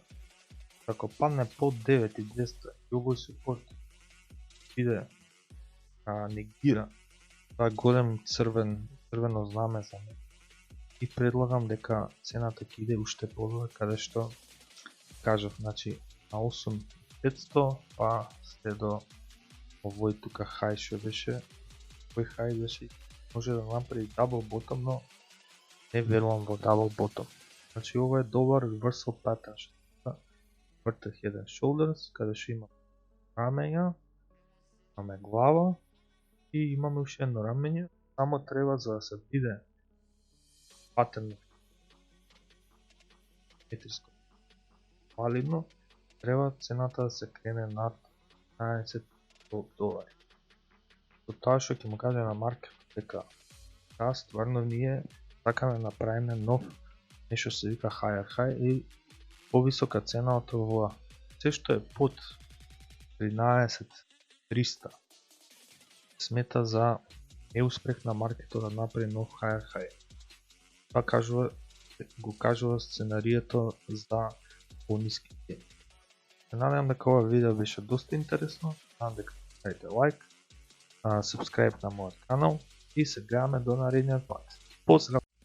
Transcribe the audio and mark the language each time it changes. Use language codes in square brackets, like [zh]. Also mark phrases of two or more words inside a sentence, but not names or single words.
[mk] Ако падне под 9.200 и овој супорт биде негира, тоа е голем црвено знаме за мене и предлагам дека цената ќе иде уште подолу, каде што кажав, значи на 8.500 па се до овој тука хај што беше, овој хај беше може да направи [en] double bottom, [mk] но не верувам во [en] double bottom. [mk] Значи ова е добар [en] reversal pattern [mk] што [en] inverted head and shoulders, [mk] каде што има раменја, имаме глава и имаме уште едно раменје, само треба за да се виде патерн метриско валидно, треба цената да се крене над 15 долари. Со тоа што ќе му каже на Марк дека стварно ние сакаме направиме нов нешто се вика [en] higher high [mk] и повисока цена од ова. Се што е под 13.300 смета за неуспех на маркетот да направи нов [en] higher high. [mk] Тоа го кажува сценарието за пониски цени. Се надевам дека ова видео беше доста интересно, надам дека ставите лайк, subscribe на мојот канал и се гледаме до наредниот пат. Поздрав!